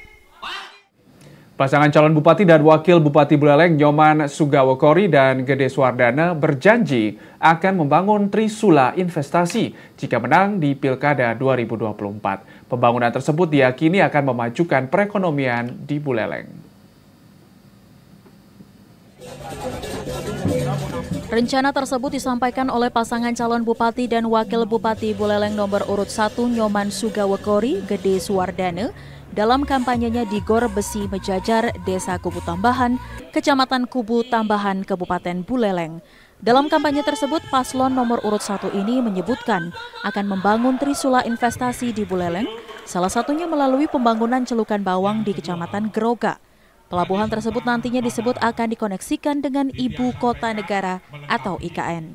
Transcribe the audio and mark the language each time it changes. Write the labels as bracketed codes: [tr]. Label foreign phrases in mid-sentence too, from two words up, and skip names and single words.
[id] Pasangan calon bupati dan wakil bupati Buleleng Nyoman Sugawokori dan Gede Suwardana berjanji akan membangun trisula investasi jika menang di Pilkada 2024. Pembangunan tersebut diyakini akan memajukan perekonomian di Buleleng. Rencana tersebut disampaikan oleh pasangan calon bupati dan wakil bupati Buleleng nomor urut 1 Nyoman Sugawokori, Gede Suwardana, dalam kampanyenya di Gor Besi Mejajar, Desa Kubu Tambahan, Kecamatan Kubu Tambahan, Kabupaten Buleleng. Dalam kampanye tersebut, paslon nomor urut 1 ini menyebutkan akan membangun trisula investasi di Buleleng, salah satunya melalui pembangunan celukan bawang di Kecamatan Groga. Pelabuhan tersebut nantinya disebut akan dikoneksikan dengan Ibu Kota Negara atau IKN.